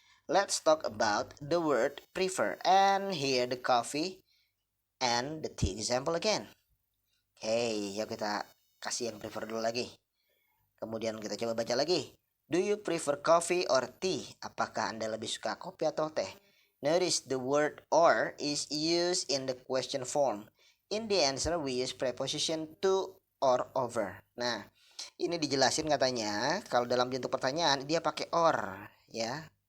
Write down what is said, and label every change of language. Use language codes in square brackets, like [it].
[en] Let's talk about the word prefer and here the coffee and the tea example again. [id] Oke, yuk kita kasih yang prefer dulu lagi. Kemudian kita coba baca lagi. [en] Do you prefer coffee or tea? [id] Apakah Anda lebih suka kopi atau teh? [en] Notice the word or is used in the question form. In the answer we use preposition to or over. [id] Nah, ini dijelasin katanya kalau dalam bentuk pertanyaan dia pakai or, ya.